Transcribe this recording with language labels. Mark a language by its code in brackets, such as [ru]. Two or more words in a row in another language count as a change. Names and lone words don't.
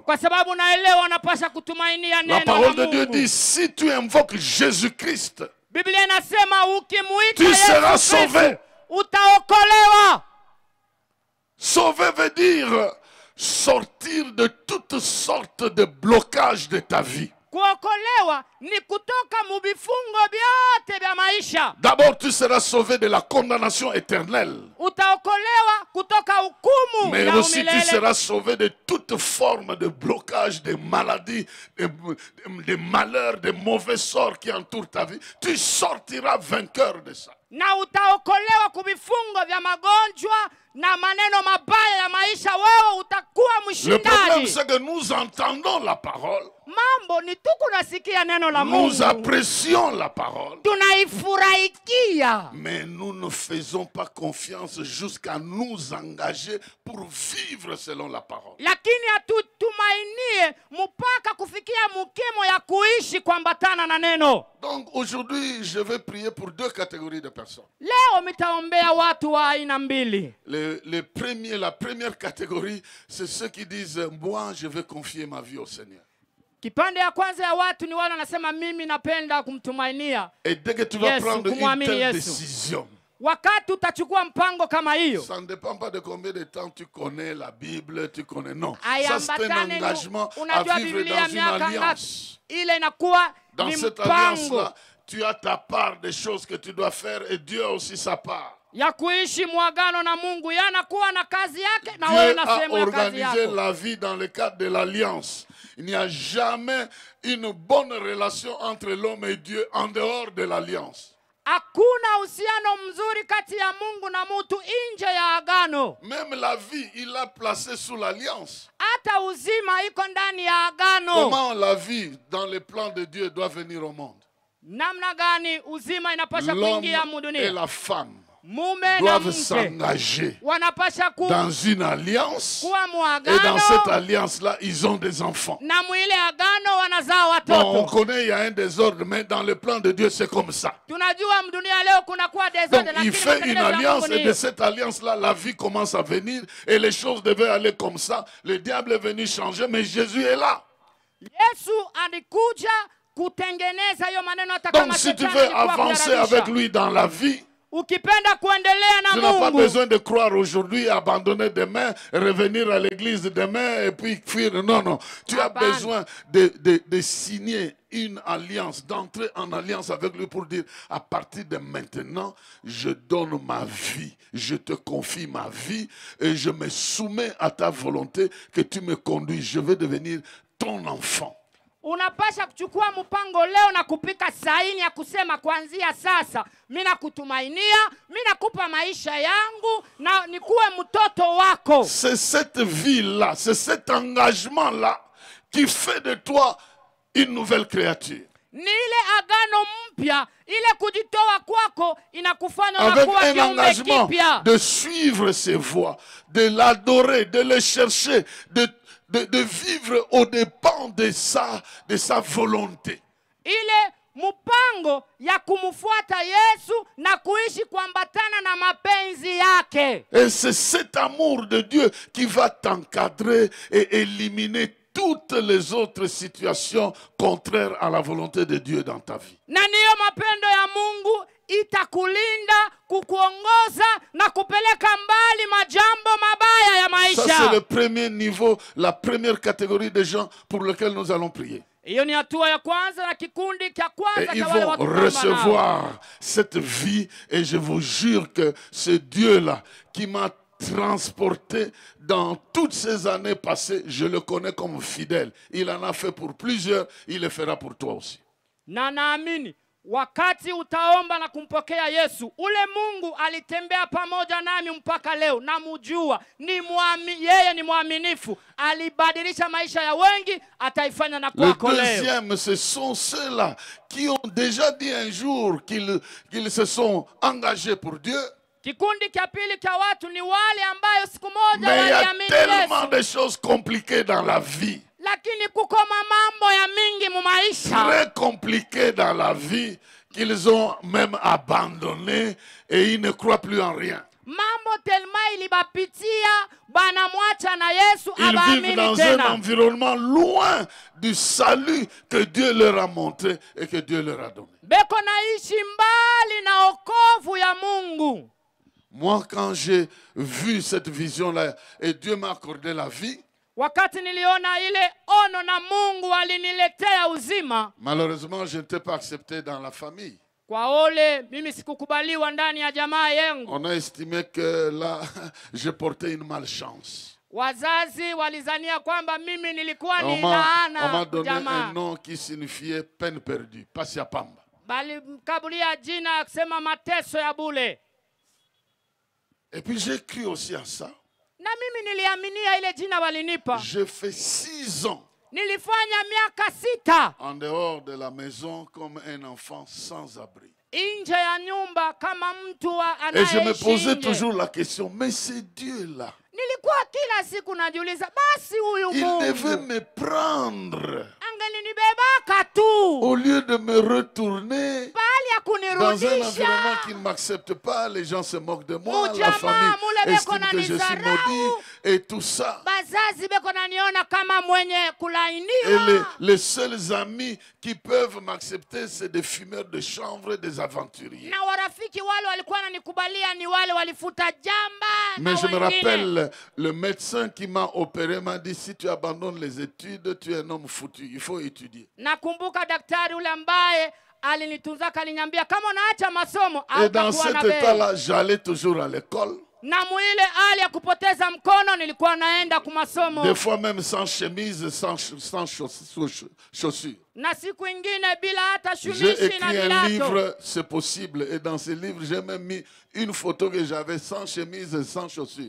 [sw] kwa sababu naelewa unapaswa kutumainia [fr] La [sw] neno la [fr] parole de Dieu [sw] Mungu. [fr] dit, si tu invoques Jésus-Christ, [sw] Biblia inasema ukimuita [fr] tu seras [sw] Yesu [fr] sauvé. [sw] Kristo utaokolewa. [fr] Sauver veut dire sortir de toutes sortes de blocages de ta vie. [sw] Kuokolewa ni kutoka mubifungo vyote vya maisha. [fr] D'abord, tu seras sauvé de la condamnation éternelle. [sw] Utaokolewa kutoka hukumu [fr] Mais [sw] ya [fr] aussi tu [sw] umilele. [fr] seras sauvé de toute forme de blocage, de maladies, de malheurs, de mauvais sorts qui entourent ta vie. Tu sortiras vainqueur de ça. [sw] Na utaokolewa kubifungo vya magonjwa na maneno mabaya ya maisha. Wewe utakuwa [fr] Le problème, [sw] mshindaji. [fr] c'est que nous entendons la parole, [sw] Mambo ni tu kunasikia neno la [fr] nous [sw] Mungu, [fr] apprécions la parole, [sw] tunaifurahikia, [fr] mais nous ne faisons pas confiance jusqu'à nous engager pour vivre selon la parole. [sw] lakini hatutumainie mpaka kufikia mukimo ya kuishi kuambatana na neno. [fr] Donc aujourd'hui, je vais prier pour deux catégories de personnes. [sw] Leo mitaombea watu wa aina mbili. [fr] La première catégorie, c'est ceux qui disent, moi, je vais confier ma vie au Seigneur. [sw] Kipande ya kwanza ya watu ni wale wanasema mimi napenda kumtumainia. [fr] Et dès que tu vas [sw] Yesu, [fr] prendre une [sw] kumwamini [fr] telle [sw] Yesu. [fr] décision, [sw] Wakati utachukua mpango kama hiyo, [fr] ça ne dépend pas de combien de temps tu connais la Bible, tu connais, non. Ça, c'est un [sw] aiambatane [fr] engagement à [sw] unajua [fr] vivre [sw] Biblia [fr] dans une [sw] miaka ngapi, [fr] alliance. [sw] ile inakuwa [fr] Dans [sw] ni [fr] cette [sw] mpango [fr] alliance-là, tu as ta part des choses que tu dois faire et Dieu a aussi sa part. [sw] ya kuishi mwagano na Mungu. Yeye anakuwa na kazi yake na wewe [fr] Dieu [sw] na [fr] a [sw] sehemu ya kazi [fr] organisé [sw] yako. [fr] la vie dans le cadre de l'alliance. Il n'y a jamais une bonne relation entre l'homme et Dieu en dehors de l'alliance. [sw] Hakuna uhusiano mzuri kati ya Mungu na mtu nje ya agano. [fr] Même la vie, il l'a placée sous l'alliance. [sw] Hata uzima iko ndani ya agano. [fr] Comment la vie dans les plans de Dieu doit venir au monde? [sw] namna gani uzima inapasha [fr] L'homme [sw] kuingia mu [fr] et [sw] dunia. [fr] la femme [sw] Mume na [fr] doivent [sw] mke [fr] s'engager [sw] wanapasha [fr] dans une alliance. [sw] kuwa [fr] Et dans cette [sw] muagano, [fr] alliance-là, ils ont des enfants. [sw] na mwile agano wanazaa [fr] Bon, on [sw] watoto. [fr] connaît, il y a un désordre, mais dans le plan de Dieu, c'est comme ça. [sw] Tunajua mdunia leo kuna kuwa [fr] Donc, [sw] desordre, [fr] il [sw] lakini [fr] fait une [sw] matengenezo ya [fr] alliance [sw] Mungu [fr] et [sw] ni [fr] de cette alliance-là, la vie commence à venir et les choses devaient aller comme ça. Le diable est venu changer, mais Jésus est là. [sw] Yesu alikuja kutengeneza hiyo maneno hata [fr] Donc, [sw] kama [fr] si tu [sw] shetani [fr] veux [sw] alikuwa [fr] avancer [sw] kuharibisha. [fr] avec lui dans la vie, [sw] Ukipenda kuendelea na [fr] tu n'as pas [sw] Mungu, [fr] besoin de croire aujourd'hui, abandonner demain, revenir à l'église demain et puis fuir. Non, non. Tu as Amen. besoin de signer une alliance, d'entrer en alliance avec lui pour dire, à partir de maintenant, je donne ma vie, je te confie ma vie et je me soumets à ta volonté que tu me conduis. Je vais devenir ton enfant. [sw] unapasha kuchukua mpango leo na kupika saini ya kusema kuanzia sasa mimi nakutumainia, mimi nakupa maisha yangu na nikuwe mtoto wako. [fr] C'est cette vie-là, c'est cet engagement-là qui fait de toi une nouvelle créature. [sw] Ni ile agano mpya, ile kujitoa kwako inakufanya [fr] Avec [sw] kuwa [fr] un [sw] kiumbe [fr] engagement [sw] kipya. [fr] de suivre ses voies, de l'adorer, de le chercher, de vivre aux dépens de sa volonté. [sw] Ile mpango ya kumfuata Yesu na kuishi kuambatana na mapenzi yake. [fr] Et c'est cet amour de Dieu qui va t'encadrer et éliminer toutes les autres situations contraires à la volonté de Dieu dans ta vie. [sw] Na niyo mapendo ya Mungu itakulinda, kukuongoza na kupeleka mbali majambo mabaya ya maisha. [fr] Ça, c'est le premier niveau, la première catégorie de gens pour lesquels nous allons prier. [sw] Hiyo ni hatua ya kwanza na kikundi cha [fr] Et [sw] kwanza [fr] ils [sw] cha wale [fr] vont [sw] watu nao. [fr] recevoir cette vie. Et je vous jure que ce Dieu-là qui m'a transporté dans toutes ces années passées, je le connais comme fidèle. Il en a fait pour plusieurs, il le fera pour toi aussi. [sw] Na naamini wakati utaomba na kumpokea Yesu, ule Mungu alitembea pamoja nami mpaka leo, namjua, yeye ni mwaminifu, alibadilisha maisha ya wengi, ataifanya na [fr] Le [sw] kwako leo. [fr] deuxième, ce sont ceux-là qui ont déjà dit un jour qu'ils se sont engagés pour Dieu. [sw] Kikundi cha pili cha watu ni wale ambayo siku moja [fr] Mais il y a [sw] waliamini [fr] tellement [sw] Yesu, [fr] de choses compliquées dans la vie. [sw] lakini kuko mambo ya mingi mu maisha, [fr] Très compliquées dans la vie qu'ils ont même abandonné et ils ne croient plus en rien. [sw] mambo telma ilibapitia banamwacha na Yesu [fr] Ils vivent [sw] abaamini [fr] dans un [sw] tena. [fr] environnement loin du salut que Dieu leur a montré et que Dieu leur a donné. [sw] Beko naishi mbali na okovu ya Mungu. [fr] Moi, quand j'ai vu cette vision-là et Dieu m'a accordé la vie, [sw] Wakati niliona ile ono na Mungu aliniletea uzima, [fr] malheureusement, je n'étais pas accepté dans la famille. [sw] kwa ole mimi sikukubaliwa ndani ya jamaa yangu. [fr] On a estimé que là, je portais une malchance. [sw] Wazazi walizania kwamba mimi nilikuwa [fr] On [sw] ni [fr] m'a [sw] laana [fr] donné un [sw] jamaa. [fr] nom qui signifiait peine perdue, [sw] Pasiapamba. Bali mkabulia jina ya kusema mateso ya bule. [fr] Et puis j'ai cru aussi à ça. [sw] Na mimi niliaminia ile jina walinipa. [fr] J'ai fait 6 ans [sw] Nilifanya miaka 6 [fr] en dehors de la maison comme un enfant sans abri. [sw] nje ya nyumba kama mtu [fr] Et je me [sw] anayeishi [fr] posais [sw] nje. [fr] toujours la question, mais c'est Dieu-là. [sw] Nilikuwa kila siku najiuliza, basi huyu [fr] Il devait [sw] Mungu [fr] me prendre [sw] angelinibebaka tu [fr] au lieu de me retourner [sw] bali ya [fr] dans un environnement [sw] kunirudisha. [fr] qui ne m'accepte pas. Les gens se moquent de moi, la [sw] Ujamaa, [fr] famille [sw] mule beko [fr] estime que je suis [sw] nanizarau. [fr] maudit et tout ça. [sw] Bazazi beko naniona kama mwenye [fr] Et [sw] kulainiwa. [fr] les seuls amis qui peuvent m'accepter, c'est des fumeurs de chanvre et des aventuriers. [sw] Na warafiki wale walikuwa wananikubalia ni wale walifuta jamba. [fr] Mais [sw] na [fr] je me [sw] wengine. [fr] rappelle, le médecin qui m'a opéré m'a dit, si tu abandonnes les études, tu es un homme foutu, il faut étudier. [sw] Nakumbuka daktari ule ambaye alinitunzaka aliniambia kama unaacha masomo [fr] Et dans [sw] hautakuwa [fr] cet [sw] na bei. [fr] état-là, j'allais toujours à l'école, [sw] Na mwile hali ya kupoteza mkono nilikuwa naenda kumasomo. [fr] des fois même sans chemise, sans chaussures. [sw] Na siku ingine bila hata [fr] J'ai [sw] shumishi na [fr] écrit un [sw] vilato. [fr] livre, c'est possible, et dans ce livre, j'ai même mis une photo que j'avais sans chemise et sans chaussures.